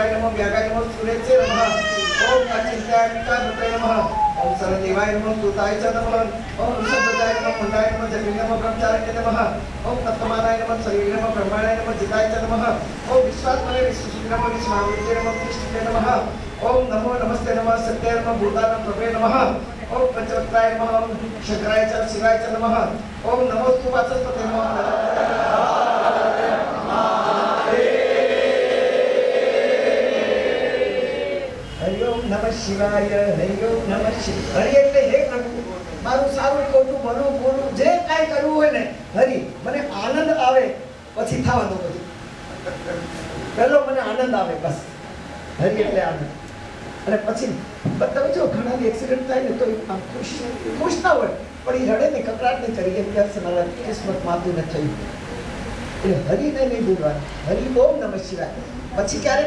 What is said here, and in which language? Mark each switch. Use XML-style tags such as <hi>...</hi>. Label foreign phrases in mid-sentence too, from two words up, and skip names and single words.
<sa>त्रिगुणाय नमः, व्यागाय नमः, सूर्यसे नमः, ओम अचिन्त्याम्बिकापतये नमः, ओम सरदेवाय नमः स्तुताय च नमः ओम सद्गताय नमः मुंडाय नमः जगन्नाथ नमः ब्रह्मचारिणे नमः ओम तत्त्वमानाय नमः शरीरे नमः ब्रह्माणाय नमः जिताय च नमः ओम विश्वात्मने विश्वसूत्रे नमः विश्वामित्रे नमः कृष्णे नमः ओम नमो नमस्ते नमः सत्याय नमः भूतानां प्रभवे नमः ओम पंचवक्त्राय नमः ओम शंकराय च शिवाय च नमः ओम नमोस्तु वाचस्पते नमः हरि ओम नमः शिवाय हरि ओम नमः शिवाय हरि</sa> <gu>એટલે હે પ્રભુ મારું સારું ખોટું ભલું બોલું જે કાઈ કરવું હોય ને હરી મને આનંદ આવે પછી થવા દો બધું પહેલો મને આનંદ આવે બસ હરી એટલે આનંદ અને પછી બધા જો ઘણા એક્સિડન્ટ થાય ને તો આમ ખુશ ના હોય પણ એ રડે ને કકડાટ નહીં કરી એમ કે મારા કિસ્મત માતું ન થયું એટલે હરીને નહીં ભૂલવાનું</gu> <sa>हरि ओम नमः शिवाय</sa> <gu>પછી ક્યારેક</gu>